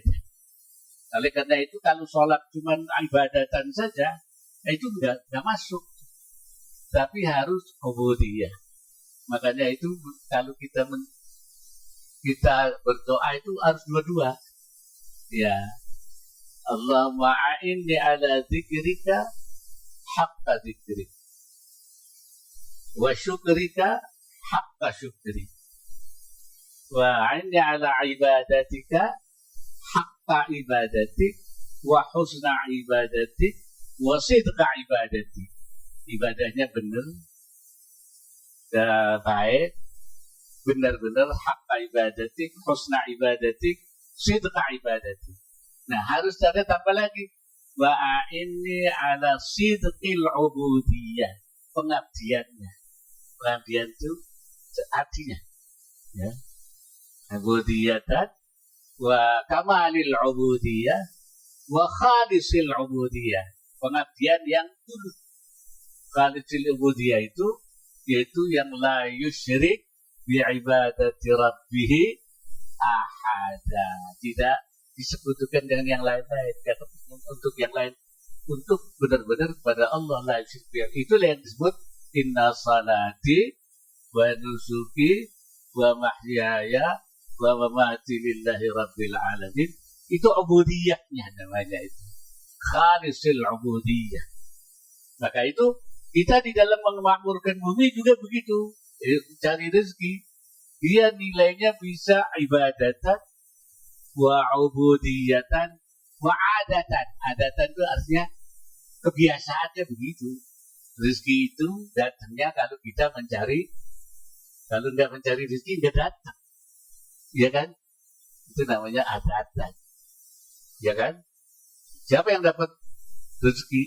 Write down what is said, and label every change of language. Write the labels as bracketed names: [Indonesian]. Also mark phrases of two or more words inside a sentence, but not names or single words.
[Indonesian] Oleh karena itu kalau sholat cuma ibadatan saja, itu enggak masuk. Tapi harus ubudiyah. Makanya itu kalau kita berdoa itu harus dua-dua. Ya. [Arabic] اللهم أعني على ذكرك حق ذكرك وشكرك حق شكرك وأعني على عبادتك حق عبادتك وحسن عبادتك وصدق عبادتك. [Indonesian] Ibadahnya benar, baik, benar-benar [Arabic] حق عبادتك، حسن عبادتك، صدق عبادتك. [Indonesian] Nah, harus ada tambah lagi. [Arabic] وأعني على صدق العبودية. [Indonesian] Pengabdiannya. Pengabdian itu artinya. Ya. [Arabic] عبوديةً وكمال العبودية وخالص العبودية. [Indonesian] Pengabdian yang tulus. [Arabic] خالص العبودية [Indonesian] itu yaitu yang [Arabic] لا يشرك بعبادة ربه أحدا. [Indonesian] Tidak disebutkan dengan yang lain-lain, untuk yang lain, untuk benar-benar kepada Allah [Arabic] لا يشرك. [Indonesian] Itulah yang disebut [Arabic] إن صلاتي ونسكي ومحياي ومماتي لله رب العالمين. [Indonesian] Itu ubudiyahnya namanya itu. [Arabic] خالص العبودية. [Indonesian] Maka itu kita di dalam memakmurkan bumi juga begitu. Cari rezeki, dia nilainya bisa [Arabic] عبادةً وعبوديةً وعادةً. [Indonesian] Adatan itu artinya kebiasaannya begitu. Rezeki itu datangnya kalau kita mencari. Kalau nggak mencari rezeki nggak datang, ya kan? Itu namanya adatan, ya kan? Siapa yang dapat rezeki?